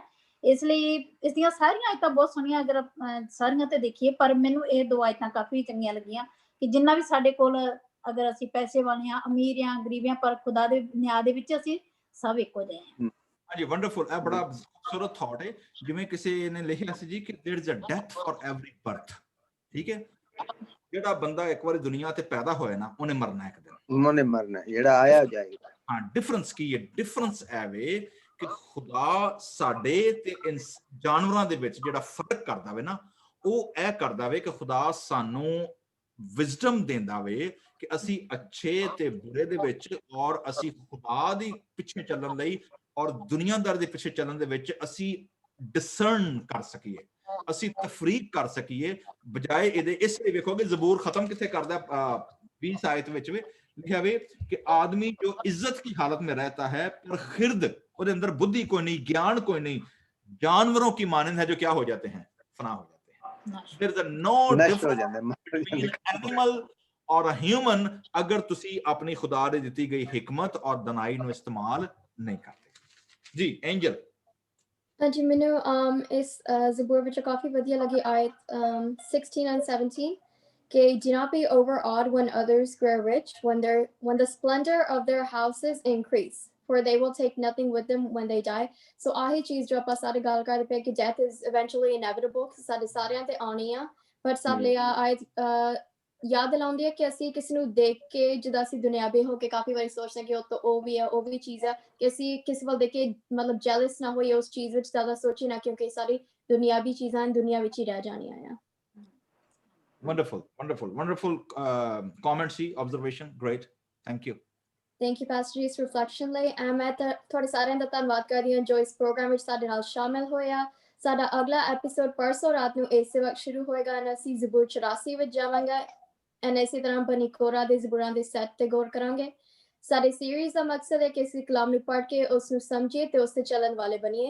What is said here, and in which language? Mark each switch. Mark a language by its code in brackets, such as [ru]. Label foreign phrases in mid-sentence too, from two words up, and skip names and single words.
[pa] ਇਸ ਲਈ ਇਸ ਦੀਆਂ ਸਾਰੀਆਂ ਆਇਤਾਂ ਬਹੁਤ ਸੋਹਣੀਆਂ ਅਗਰ ਸਾਰੀਆਂ ਤੇ ਦੇਖੀਏ, ਪਰ ਮੈਨੂੰ ਇਹ 2 ਆਇਤਾਂ ਕਾਫੀ ਚੰਗੀਆਂ ਲੱਗੀਆਂ ਕਿ ਜਿੰਨਾ ਵੀ ਸਾਡੇ ਕੋਲ, ਅਗਰ ਅਸੀਂ ਪੈਸੇ ਵਾਲੇ ਆ, ਅਮੀਰ ਆ, ਗਰੀਬ ਆ, ਪਰ ਖੁਦਾ ਦੇ ਨਿਆਂ ਦੇ ਵਿੱਚ ਅਸੀਂ ਸਭ ਇੱਕੋ ਜਿਹੇ ਹਾਂ। ਹਾਂਜੀ, ਵੰਡਰਫੁਲ। ਇਹ ਬੜਾ ਖੂਬਸੂਰਤ ਥਾਟ ਹੈ। ਜਿਵੇਂ ਕਿਸੇ ਨੇ ਲਿਖਿਆ ਸੀ ਜੀ ਕਿ [en] there is a death for every birth. [pa] ਠੀਕ ਹੈ, ਜਿਹੜਾ ਬੰਦਾ ਇੱਕ ਵਾਰੀ ਦੁਨੀਆ ਤੇ ਪੈਦਾ ਹੋਇਆ ਨਾ, ਉਹਨੇ ਮਰਨਾ ਇੱਕ ਦਿਨ, ਉਹਨੇ ਮਰਨਾ, ਜਿਹੜਾ ਆਇਆ ਜਾਏਗਾ। ਹਾਂ, ਡਿਫਰੈਂਸ ਕੀ ਹੈ? ਡਿਫਰੈਂਸ ਐਵੇਂ ਕਿ ਖੁਦਾ ਸਾਡੇ ਤੇ ਜਾਨਵਰਾਂ ਦੇ ਵਿੱਚ ਜਿਹੜਾ ਫਰਕ ਕਰਦਾ ਵੇ ਨਾ, ਉਹ ਇਹ ਕਰਦਾ ਵੇ ਕਿ ਖੁਦਾ ਸਾਨੂੰ ਵਿਜ਼ਡਮ ਦਿੰਦਾ ਵੇ ਕਿ ਅਸੀਂ ਅੱਛੇ ਤੇ ਬੁਰੇ ਦੇ ਵਿੱਚ, ਔਰ ਅਸੀਂ ਖੁਦਾ ਦੀ ਪਿੱਛੇ ਚੱਲਣ ਲਈ ਔਰ ਦੁਨੀਆਦਾਰੀ ਦੇ ਪਿੱਛੇ ਚੱਲਣ ਦੇ ਵਿੱਚ ਅਸੀਂ ਡਿਸਰਨ ਕਰ ਸਕੀਏ, ਅਸੀਂ ਤਫਰੀਕ ਕਰ ਸਕੀਏ, ਬਜਾਏ ਇਹਦੇ। ਇਸ ਲਈ ਵੇਖੋਗੇ ਜ਼ਬੂਰ ਖਤਮ ਕਿੱਥੇ ਕਰਦਾ? [hi] 20 [pa] ਆਇਤ ਵਿੱਚ ਵੀ [hi] लिखा हुआ कि आदमी जो इज्जत की हालत में रहता है पर खिर्द, और अंदर बुद्धि कोई नहीं, ज्ञान कोई नहीं, जानवरों की मानंद है जो क्या हो जाते हैं, फना हो जाते हैं। [en] There is no difference between animal [pa] और [en] a human [pa] ਅਗਰ ਤੁਸੀ ਅਪਣੀ ਖੁਦਾ ਦੇ ਦਿੱਤੀ ਗਈ ਹਿਕਮਤ ਔਰ ਦਨਾਈ ਨੂੰ ਇਸਤੇਮਾਲ ਨਹੀਂ ਕਰਤੇ। जी एंजल। ਹਾਂਜੀ, ਮੈਨੂੰ ਇਸ ਜ਼ਬੂਰ ਵਿੱਚ ਕਾਫੀ ਵਧੀਆ ਲੱਗੀ ਆਇਤ [en] 16 and 17 कि do not be overawed when others grow rich, when the splendor of their houses increase, for they will take nothing with them when they die. [pa] So ਆਹੀ ਚੀਜ਼ ਜੋ ਆਪਾਂ ਸਾਰੇ ਗੱਲ ਕਰਦੇ ਪਏ ਕਿ [en] death is eventually inevitable, [pa] ਸਾਡੇ ਸਾਰਿਆਂ ਤੇ ਆਉਣੀ ਆ। ਪਰ ਸਭ ਲਈ ਆਇਤ ਯਾਦ ਦਿਲਾਉਂਦੀ ਹੈ ਕਿ ਅਸੀਂ ਕਿਸੇ ਨੂੰ ਦੇਖ ਕੇ, ਜਦੋਂ ਅਸੀਂ ਦੁਨਿਆਵੀ ਹੋ ਕੇ ਕਾਫੀ ਵਾਰੀ ਸੋਚਦੇ ਕਿ ਉਹ ਵੀ ਆ, ਉਹ ਵੀ ਚੀਜ਼ ਆ, ਕਿ ਅਸੀਂ ਕਿਸੇ ਵੱਲ ਦੇਖ ਕੇ ਮਤਲਬ ਜੈਲਸ ਨਾ ਹੋਈਏ ਉਸ ਚੀਜ਼ ਵਿੱਚ, ਜ਼ਿਆਦਾ ਸੋਚੀ ਨਾ, ਕਿਉਂਕਿ ਸਾਰੀ ਦੁਨਿਆਵੀ ਚੀਜ਼ਾਂ ਦੁਨੀਆ ਵਿੱਚ ਹੀ ਰਹਿ ਜਾਣੀਆਂ ਆ। [en] Wonderful, wonderful, wonderful comment, see, observation, great, thank you. Thank you, Pastor G, reflection ਲਈ। [pa] ਮੈਂ ਤੁਹਾਡੇ ਸਾਰਿਆਂ ਦਾ ਧੰਨਵਾਦ ਕਰਦੀ ਹਾਂ ਜੋ ਇਸ ਪ੍ਰੋਗਰਾਮ ਵਿੱਚ ਸਾਡੇ ਨਾਲ ਸ਼ਾਮਿਲ ਹੋਇਆ। ਸਾਡਾ ਅਗਲਾ ਐਪੀਸੋਡ ਪਰਸੋਂ ਰਾਤ ਨੂੰ ਇਸੇ ਵਕਤ ਸ਼ੁਰੂ ਹੋਏਗਾ, ਅਤੇ ਅਸੀਂ ਜ਼ਬੂਰ 84 ਵਿੱਚ ਜਾਵਾਂਗੇ। ਐਂਡ ਇਸੇ ਤਰ੍ਹਾਂ ਬਣੀ ਕੋਰਾ ਦੇ ਜ਼ਬੂਰਾਂ ਦੇ ਸੈੱਟ ਤੇ ਗੌਰ ਕਰਾਂਗੇ। ਸਾਡੇ ਸੀਰੀਜ਼ ਦਾ ਮਕਸਦ ਹੈ ਕਿ ਅਸੀਂ ਕਲਾਮ ਨੂੰ ਪੜ੍ਹ ਕੇ ਉਸ ਨੂੰ ਸਮਝੀਏ ਤੇ ਉਸ ਤੇ ਚੱਲਣ ਵਾਲੇ ਬਣੀਏ।